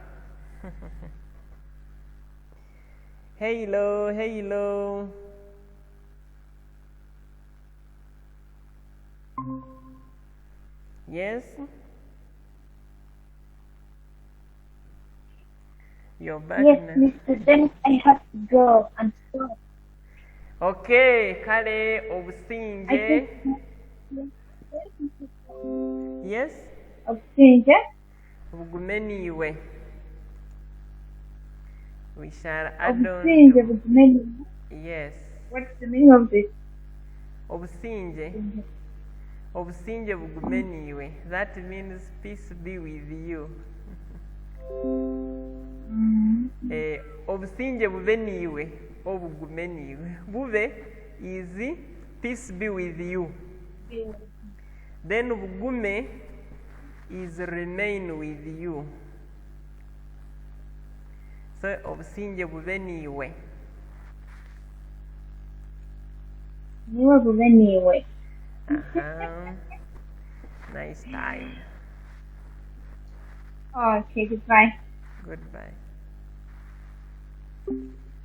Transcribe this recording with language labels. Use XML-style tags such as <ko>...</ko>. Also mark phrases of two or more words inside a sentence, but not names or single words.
<en>Hello, hello. Yes? You're back Yes, now. Mr. Dennis, I have to go. I'm sorry.</en> <nyn>Okay, kale obusinje. Yes? Obusinje? Bugumeniwe.</nyn> <en>We shall add on.</en> <nyn>Obusinje bugumeniwe?</nyn> <en>Yes. What's the meaning of this?</en> <nyn>Obusinje. Obusinje bugumeniwe.</nyn> <en>That means peace be with you.</en> <nyn>Obusinje bubeniwe. Obugumeniwe.</nyn> <en>Bube is peace be with you. Then bugume is remain with you.</en> <nyn>So obusinje bubeniwe. Niwe bubeniwe.</nyn> <en>Nice time. Okay, goodbye. Goodbye.</en>